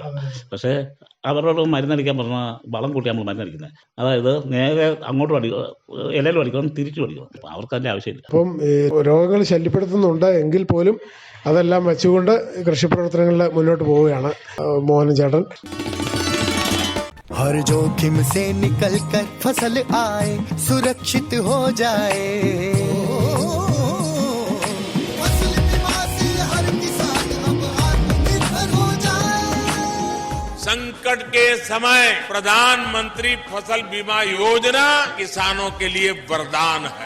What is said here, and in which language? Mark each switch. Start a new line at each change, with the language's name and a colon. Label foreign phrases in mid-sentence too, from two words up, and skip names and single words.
Malayalam: പക്ഷേ അവരോട് മരുന്നടിക്കാൻ പറഞ്ഞാൽ വളം കൂട്ടി നമ്മൾ മരുന്നടിക്കുന്നത്. അതായത് നേരെ അങ്ങോട്ടും ഇലയിലും അടിക്കണം, തിരിച്ചും അടിക്കണം. അവർക്ക് അതിൻ്റെ ആവശ്യമില്ല. അപ്പം രോഗങ്ങൾ ശല്യപ്പെടുത്തുന്നുണ്ട് എങ്കിൽ പോലും അതെല്ലാം വെച്ചുകൊണ്ട് കൃഷി പ്രവർത്തനങ്ങളിൽ മുന്നോട്ട് പോവുകയാണ് മോഹനൻ ചേട്ടൻ.
Hindi: हर जोखिम से निकल कर फसल आए, सुरक्षित हो जाए, फसल बीमा से हर किसान अब आत्मनिर्भर हो जाए। संकट के समय प्रधानमंत्री फसल बीमा योजना किसानों के लिए वरदान है।